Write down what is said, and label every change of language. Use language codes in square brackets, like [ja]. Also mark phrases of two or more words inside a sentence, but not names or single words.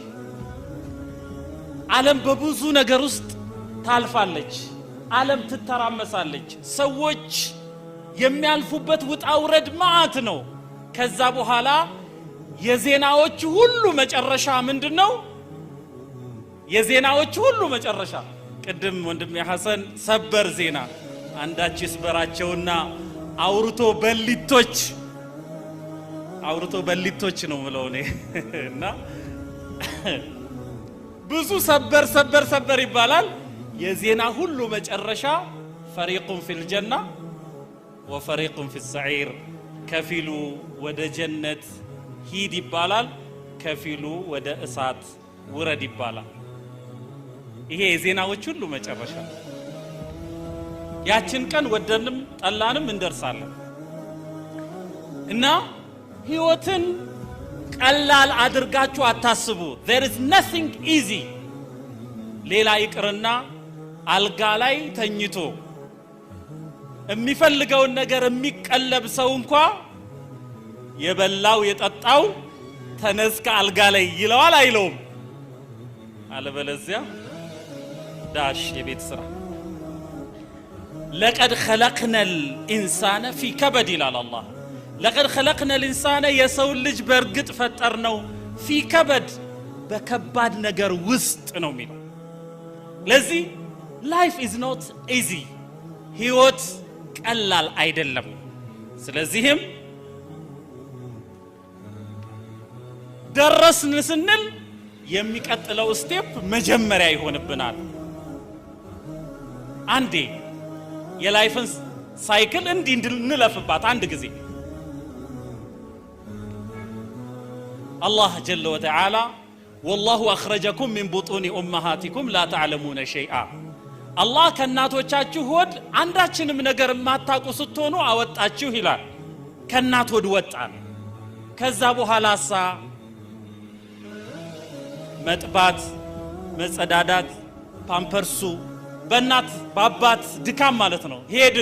[am] ዓለም በብዙ ነገር ውስጥ ታልፋለች ዓለም ትተራመሳለች ሰዎች የሚያልፉበት ውጣ ውረድ ማአት ነው ከዛ በኋላ የዜናዎች ሁሉ መጨረሻ ምንድነው የዜናዎች ሁሉ መጨረሻ ቅድም ወንድም ሐሰን ሰበር ዜና አንዳች ይስበራቸውና አውርቶ በሊቶች ነው ማለት ነው እና ብዙ ሰበር ይባላል የዜና ሁሉ መጨረሻ [ar] فريق في الجنة وفريق في السعير [am] ከፊሉ ወደ ጀነት ሂድ ይባላል ከፊሉ ወደ እሳት ውረድ ይባላል ይሄ የዜናዎች ሁሉ መጨረሻ ያችን ቀን ወደንም ጠላንም እንደርሳለን እና ህይወትን ቀላል አድርጋችሁ አታስቡ [en] there is nothing easy [am] ሌላ ይቅርና አልጋ ላይ ተኝቶ የሚፈልገውን ነገር የሚቀለብ ሰው እንኳን የበላው የጠጣው ተነስከ አልጋ ላይ ይለዋል አይለውም አለበለዚያ ዳሽ የቤት ስራ [ar] لقد خلقنا الانسان في كبد [am] ይላል አላህ [ar] لقد خلقنا الانسان [am] የሰው ልጅ በርግጥ ፈጠርነው [ar] في كبد [am] በከባድ ነገር ውስጥ ነው የሚለው ለዚህ [en] life is not easy [am] ህይወት ቀላል አይደለም ስለዚህም ደረስን ስንል የሚቀጥለው ስቴፕ መጀመሪያ ይሆንብናል አንዴ የላይፍን ሳይክል እንድንለፍባት አንድ ጊዜ [ar] الله جل وتعالى والله أخرجكم من بطون أمهاتكم لا تعلمون شيئا الله [am] ከናቶቻችሁ ሆድ አንዳችንም ነገር ማታውቁ ስትሆኑ አወጣችሁ ይላል ከናት ሆድ ወጣን ከዛ በኋላሳ መጥባት መጸዳዳት ፓምፐርሱ በእናት ባባት ድካም ማለት ነው ሄድን